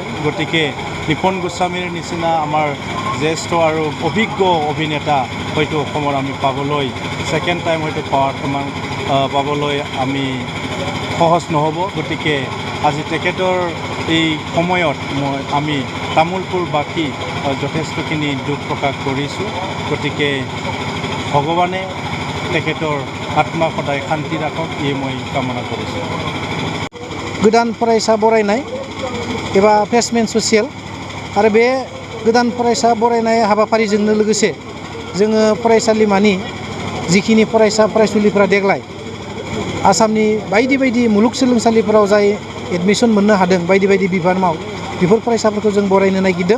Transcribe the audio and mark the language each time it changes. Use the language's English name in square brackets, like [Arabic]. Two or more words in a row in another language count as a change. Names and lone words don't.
[Assamese] গতিকে নিপুণ গোস্বামীৰ নিচিনা আমাৰ জ্যেষ্ঠ আৰু অভিজ্ঞ অভিনেতা হয়তো অসমৰ আমি পাবলৈ ছেকেণ্ড টাইম হয়তো পাবলৈ আমি সহজ নহ'ব। গতিকে আজি তেখেতৰ এই সময়ত আমি তামোলপুৰবাসী যথেষ্টখিনি দুখ প্ৰকাশ কৰিছোঁ। গতিকে ভগৱানে তেখেতৰ আত্মা সদায় শান্তি ৰাখক, এই মই কামনা কৰিছোঁ। [Bodo] गोदान फरायसा बरायनाय एबा [English] freshmen social [Bodo] आरो बे गोदान फरायसा बरायनाय हाबाफारिजोंनो लोगोसे जोङो फरायसालिमानि जिखिनि फरायसा फरायसुलिफोरा देग्लाय आसामनि बायदि बायदि मुलुगसोलोंसालिफोराव जाय एडमिसन मोननो हादों बायदि बायदि बिबानाव बेफोर फरायसाफोरखौ जों बरायनो नागिरदों।